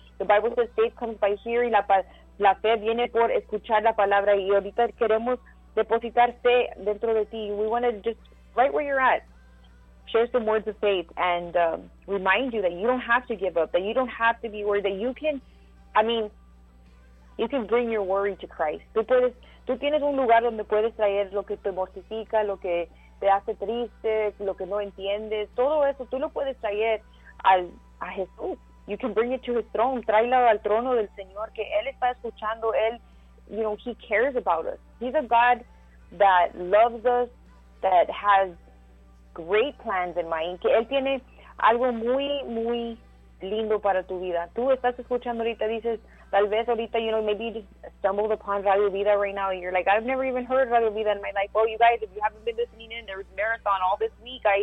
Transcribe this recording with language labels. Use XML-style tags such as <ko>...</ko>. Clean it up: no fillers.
<en>The Bible says faith comes by hearing,</en> <es>la fe viene por escuchar la palabra, y ahorita queremos depositar fe dentro de ti.</es> <en>We want to just, right where you're at, share some words of faith and remind you that you don't have to give up, that you don't have to be worried, that you can bring your worry to Christ.</en> <es>Tú tienes un lugar donde puedes traer lo que te mortifica, lo que te hace triste, lo que no entiendes. Todo eso, tú lo puedes traer a Jesús.</es> <en>You can bring it to his throne.</en> <es>Tráelo al trono del Señor, que Él está escuchando.</es> <en>Él, you know, he cares about us. He's a God that loves us, that has great plans in mind.</en> <es>Que Él tiene algo muy, muy lindo para tu vida. Tú estás escuchando ahorita, dices... Tal vez ahorita,</es> <en>you know, maybe you just stumbled upon Radio Vida right now. You're like, I've never even heard Radio Vida in my life. Well, you guys, if you haven't been listening in, there was a marathon all this week.</en>